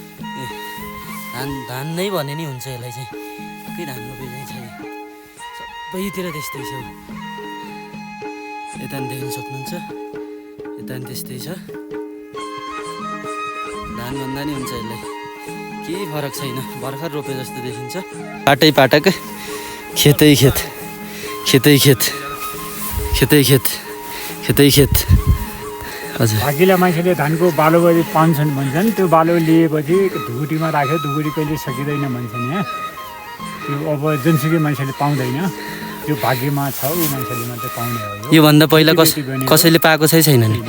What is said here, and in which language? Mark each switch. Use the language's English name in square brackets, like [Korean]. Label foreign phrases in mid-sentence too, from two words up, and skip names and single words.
[Nepali] धान नै भने नि हुन्छ यसलाई चाहिँ। एकै धान रोपे चाहिँ छ, सबैतिर त्यस्तै छ। यता नि देख्न सक्नुहुन्छ, यता नि त्यस्तै छ। धान भन्दा नि हुन्छ यसलाई, केही फरक छैन। भर्खर रोपे जस्तो देखिन्छ। पाटै पाटक, खेतै खेत, खेतै खेत, खेतै खेत, खेतै खेत। हजुर, भागीलाई मान्छेले धानको बालो पाउँछन् भन्छन्। त्यो बालो लिएपछि धुकुटीमा राख्यो, धुकुटी कहिले सकिँदैन भन्छन्। यहाँ त्यो अब जुनसुकै मान्छेले पाउँदैन, त्यो भाग्यमा छ, ऊ मान्छेले मात्रै पाउने हो। योभन्दा पहिला कसैले पाएको छैन नि?